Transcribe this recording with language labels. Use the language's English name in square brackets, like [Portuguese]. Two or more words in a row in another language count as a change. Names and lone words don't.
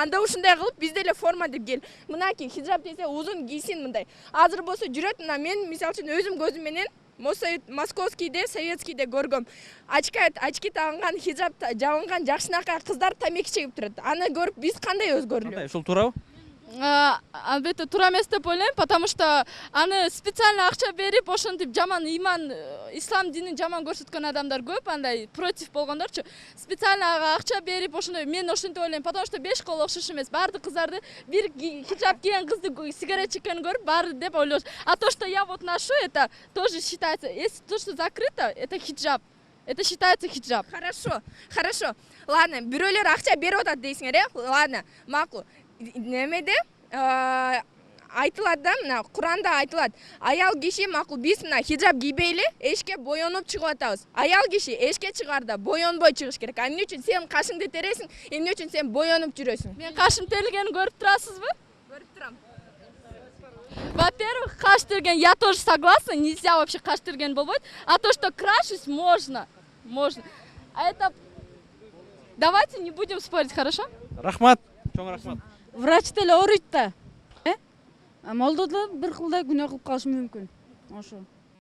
[Kyrgyz] Анда ушундай кылып биз деле форма деп кел. Мынакей хиджаб десе узун кийсин мындай. Азыр болсо жүрөт, мына мен мисалы үчүн өзүм көзүм менен Московскийде, Советскийде көргөм. Очки тагынган, хиджаб жабынган жакшынакай кыздар тамеки чегип турат. Аны көрүп биз кандай өзгөрүлөбүз? Ушул туурабы? Албетте туура эмес деп ойлойм, [Russian] потому что [Kyrgyz] аны специально акча берип ошентип жаман иман, ислам динин жаман көрсөткөн адамдар көп, андай против болгондорчу. Специально ага акча берип ошондой мен ошентип ойлойм, [Russian] потому что [Kyrgyz] 5 кол окшош эмес. Баардык кыздарды бир хиджаб кийген кызды сигарет чеккенин көрүп баары деп ойлош. [Russian] А то, что я вот ношу, это тоже считается, если то, что закрыто, это хиджаб. Это считается хиджаб. Хорошо. Ладно, [Kyrgyz] бирөөлөр акча берип атат дейсиңер, ладно, макул. Немеде айтылат да, мына Куранда айтылат, аял киши макул биз мына хиджаб кийбейли эшикке боёнуп чыгып атабыз. Аял киши эшикке чыгарда боёнбой чыгыш керек. Эмне үчүн сен кашыңды тересиң, эмне үчүн сен боёнуп жүрөсүң? Мен кашым терилгенин көрүп турасызбы? Көрүп турам. [Russian] Во-первых, [Kyrgyz] каш терген, [Russian] я тоже согласна, нельзя вообще [Kyrgyz] каш терген болбойт. [Russian] А то, что крашусь, можно. А это... Давайте не будем спорить, хорошо? [Kyrgyz] Рахмат. Чоң рахмат. Врач деле ооруйт да. Молдо да бир кылдай күнөө кылып калышы мүмкүн. Ошо.